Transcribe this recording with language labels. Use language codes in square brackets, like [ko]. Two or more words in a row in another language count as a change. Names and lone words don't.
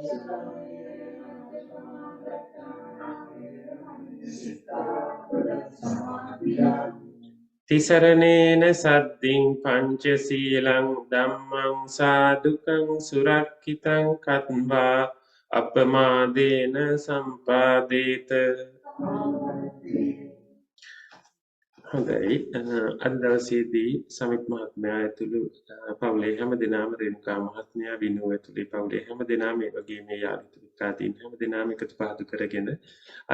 [pi] තිසරණේන සද්දින් පංචශීලං ධම්මං සාදුකං සුරක්ඛිතං කତ୍වා අපමාදේන සම්පාදේත [si] හොඳයි අද දවසේදී සමිත් මහත්මයා ඇතුළු පවුලේ හැම දෙනාම රේණුකා මහත්මයා විනෝ ඇතුළේ පවුලේ හැම දෙනාම මේ වගේ මේ යාළුවෝ මිත්‍රාදීන් හැම දෙනාම එකතු පහදු කරගෙන අද